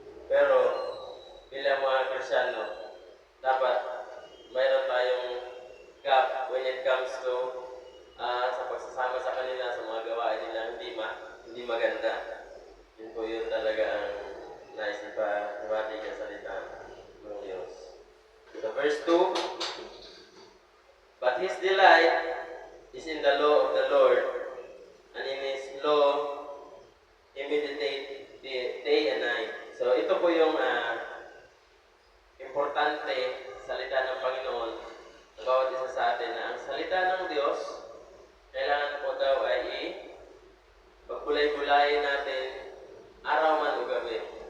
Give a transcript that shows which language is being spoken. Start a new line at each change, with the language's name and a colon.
Filipino: Pero bilang mga Kristyano, dapat mayroon tayong
English: hiccup when it comes to
Filipino: sa pagsasama sa kanila sa mga gawain nila hindi maganda. Yun po yun talaga ang nais ipabati ng salita ng Diyos.
English: So verse 2, but his delight is in the law of the Lord, and in his law he meditate day and night.
Filipino: So ito po yung importante salita ng Panginoon sa bawat isa sa atin, na ang salita ng Diyos kailangan po daw ay pagbulay-bulayin natin araw man o gabi.